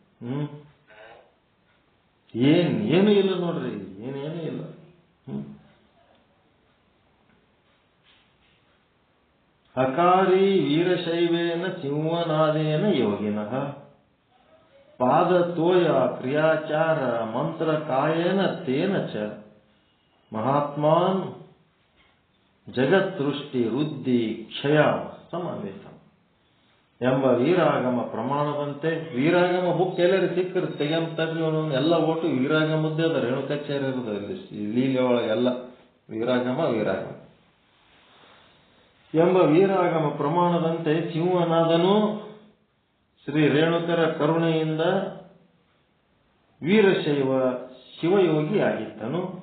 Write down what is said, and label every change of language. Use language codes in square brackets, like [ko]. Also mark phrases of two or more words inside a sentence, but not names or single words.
[kn] ಏನು ಇಲ್ಲ ನೋಡ್ರಿ, ಏನೇನು ಇಲ್ಲ. [sa] ಹಕಾರಿ ವೀರಶೈವೇನ ಸಿಂಹನಾದೇನ ಯೋಗಿನಃ ಪಾದ ತೋಯ ಕ್ರಿಯಾಚಾರ ಮಂತ್ರ ಕಾಯೇನ ತೇನ ಚ ಮಹಾತ್ಮಾನ್ ಜಗತ್ತೃಷ್ಟಿ ವೃದ್ಧಿ ಕ್ಷಯ ಸಮಾವೇಶ [kn] ಎಂಬ ವೀರಾಗಮ ಪ್ರಮಾಣದಂತೆ. ವೀರಾಗಮ ಬುಕ್ ಎಲ್ಲರೂ ಸಿಕ್ಕರು ತೆಗೆಂತರ್ರಿ, ಎಲ್ಲ ಒಟ್ಟು ವೀರಾಗಮದ್ದೇ ಅದ. ರೇಣುಕಾಚಾರ್ಯ ಇರೋದು ಇಲ್ಲಿ ಲೀಲೆ ಒಳಗೆಲ್ಲ ವೀರಾಗಮ ಎಂಬ ವೀರಾಗಮ ಪ್ರಮಾಣದಂತೆ ಶಿವನಾದನು ಶ್ರೀ ರೇಣುಕರ ಕರುಣೆಯಿಂದ ವೀರಶೈವ ಶಿವಯೋಗಿಯಾಗಿದ್ದನು.